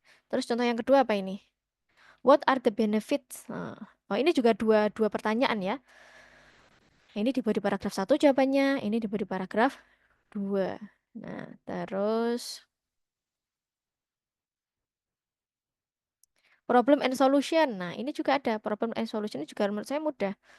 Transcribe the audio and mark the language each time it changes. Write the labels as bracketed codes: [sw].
[id] Terus contoh yang kedua apa ini? [en] What are the benefits? [id] Oh, ini juga dua pertanyaan ya. Ini di body paragraf 1 jawabannya, ini di body paragraf 2. Nah, terus problem and solution. Nah, ini juga ada problem and solution, ini juga menurut saya mudah.